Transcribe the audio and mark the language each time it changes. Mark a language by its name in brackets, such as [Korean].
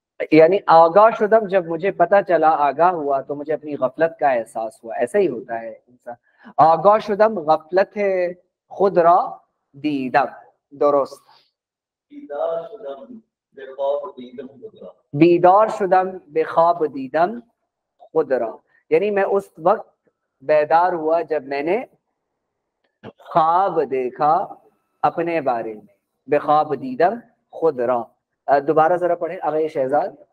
[Persian] یعنی آگاہ شدم [Urdu] جب مجھے پتا چلا، آگاہ ہوا تو مجھے اپنی غفلت کا احساس ہوا. ایسا ہی ہوتا ہے انسان. [Persian] آگاہ شدم غفلت خود را دیدم. درست. بیدار شدم بے خواب دیدم خود را، [Urdu] یعنی میں اس وقت بیدار ہوا جب میں نے خواب دیکھا اپنے بارے میں. [Persian] بے خواب دیدم خود را. [Urdu] دوبارہ ذرا پڑھیں [Persian] آغا شہزاد.